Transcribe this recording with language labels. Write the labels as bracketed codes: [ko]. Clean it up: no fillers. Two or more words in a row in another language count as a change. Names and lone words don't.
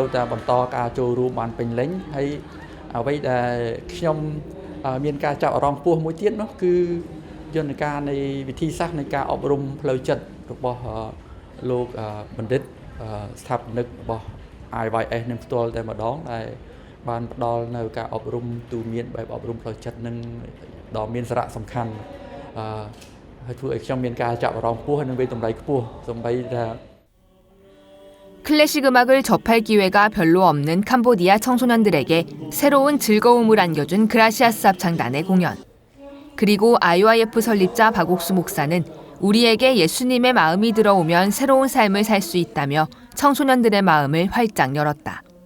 [km] តែបន្តការចូលរួមបានពេញលេញហើយអ្វីដែលខ្ញុំមានការចាប់អារម្មណ៍ខ្ពស់មួយទៀតនោះគឺយន្តការនៃវិធីសាស្ត្រនៃការអប់រំផ្លូវចិត្តរបស់លោកបណ្ឌិតស្ថាបនិករបស់ IYS នឹងផ្ទាល់តែម្ដងដែលបានផ្ដល់នៅការអប់រំទូមានបែបអប់រំផ្លូវចិត្តនឹងដ៏មានសារៈសំខាន់ [ko] 클래식 음악을 접할 기회가 별로 없는 캄보디아 청소년들에게 새로운 즐거움을 안겨준 그라시아스 합창단의 공연. 그리고 IYF 설립자 박옥수 목사는 우리에게 예수님의 마음이 들어오면 새로운 삶을 살 수 있다며 청소년들의 마음을 활짝 열었다.